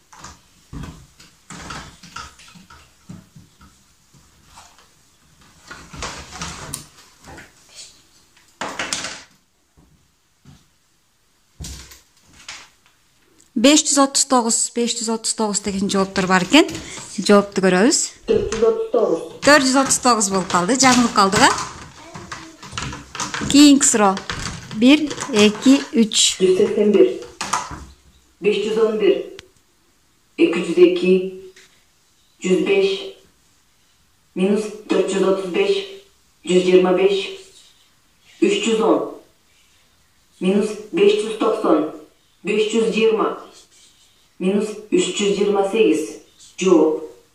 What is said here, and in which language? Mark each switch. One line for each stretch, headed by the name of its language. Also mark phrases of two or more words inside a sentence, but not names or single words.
Turkish: Beş yüz otuz dokuz
Kyrgyz: деген жооптор бар экен. Жоопту көрөбүз. 439, 439 болуп калды. Жаңылып калдык, а? Кийинки суроо. 1, 2, 3. 181, 511, 202, 105, minus 435, 125, 310, minus 590, 520, minus 328, cevap.